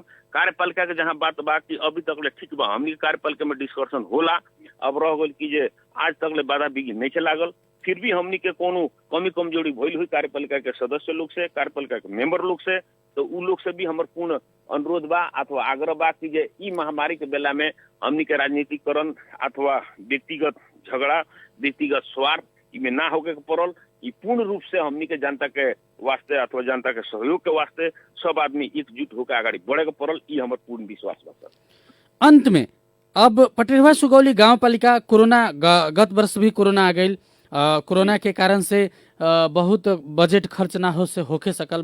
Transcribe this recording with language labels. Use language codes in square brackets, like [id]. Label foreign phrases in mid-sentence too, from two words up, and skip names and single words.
[bho] कार्यपालिका के जहाँ बात बा कि अभी तक ले ठीक बा, हमनी के कार्यपालिका में डिस्कशन होला। अब रह गल कि जे आज तक ले बाधा बिघिन नहीं लागल, फिर भी हमनी के कोनो कमी कमजोरी भइल हुई कार्यपालिका के सदस्य लोग से, कार्यपालिका के मेंबर लोग से, तो उ लोग से भी हमर पूर्ण अनुरोध बा अथवा आग्रह बा कि जे ई महामारी के बेला में हमनी के राजनीतिकरण अथवा व्यक्तिगत झगड़ा, व्यक्तिगत स्वार्थ इमे ना होके के पड़ल। ई पूर्ण रूप से हमनी के जनता के वास्ते अथवा जनता के सहयोग के वास्ते सब आदमी एकजुट होकर आगे बढ़े के पड़ल, ई हमर पूर्ण विश्वास बा सर। अंत में अब पटेरवा सुगौली गांव पालिका कोरोना गत वर्ष भी कोरोना आ गई, कोरोना के कारण से बहुत बजट खर्च ना हो से होके सकल।